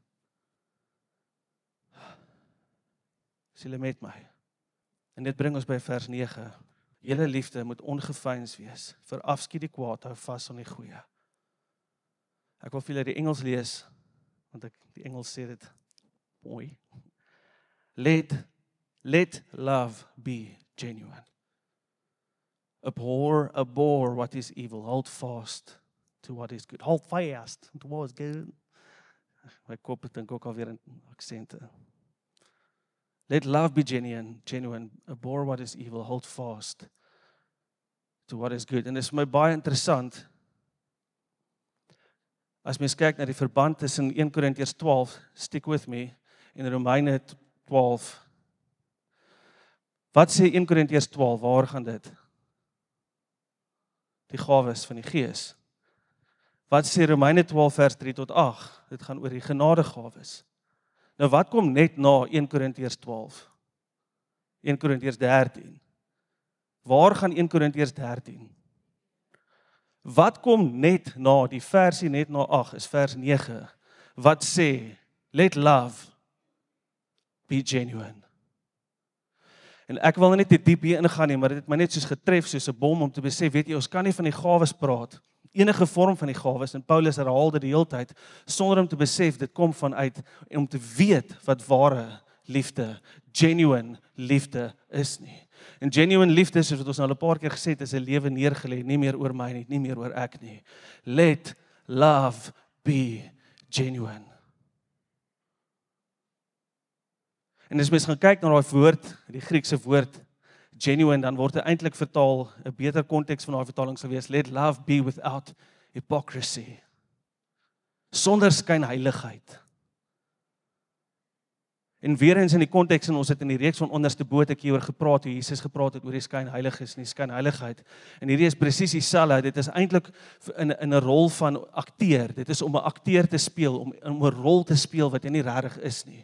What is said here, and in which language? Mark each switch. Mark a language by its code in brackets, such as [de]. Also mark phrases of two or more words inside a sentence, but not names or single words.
[af] Is julle met my? En dit bring ons by vers 9. Julle liefde moet ongeveins wees. Verafskiet die kwaad, hou vas aan die goeie. Ek wil vir julle die Engels lees, want die Engels sê dit mooi. [en] Let love be genuine. Abhor what is evil. Hold fast to what is good. Hold fast to what is good. [af] My kop het dink ook alweer in aksente. [en] Let love be genuine. Abhor what is evil. Hold fast to what is good. [af] En dit is vir my baie interessant, as mens kyk na die verband tussen 1 Korintiërs 12, [en] stick with me, [af] en Romeine 12. Wat sê 1 Korintiërs 12, waar gaan dit? Die gawes van die Gees. Wat sê Romeine 12 vers 3 tot 8? Dit gaan oor die genadegawes. Nou wat kom net na 1 Korintiërs 12? 1 Korintiërs 13. Waar gaan 1 Korintiërs 13? Wat kom net na, die versie net na 8, is vers 9. Wat sê, [en] let love be genuine. [af] En ek wil net te diep hier ingaan nie, maar dit het my net soos getref, soos 'n bom om te besef, weet jy, ons kan nie van die gawes praat, enige vorm van die gawes, en Paulus herhaal dit die hele tyd, sonder om te besef, dit kom vanuit, en om te weet wat ware liefde, genuine liefde is nie. En genuine liefde, soos wat ons nou al 'n paar keer gesê het, is 'n lewe neergelê, nie meer oor my nie, nie meer oor ek nie. [en] Let love be genuine. [af] En as mens gaan kyk na daai woord, die Griekse woord, genuine, dan word dit eintlik vertaal, 'n beter konteks van daai vertaling sou wees, [en] let love be without hypocrisy. [af] Sonder skynheiligheid. En weer eens in die konteks, en ons het in die reeks van onderste bo ek hieroor gepraat, hoe Jesus gepraat het oor die skynheiliges en die skynheiligheid. En hierdie is presies dieselfde, dit is eintlik in 'n rol van akteur, dit is om 'n akteur te speel, om 'n rol te speel wat jy nie regtig is nie.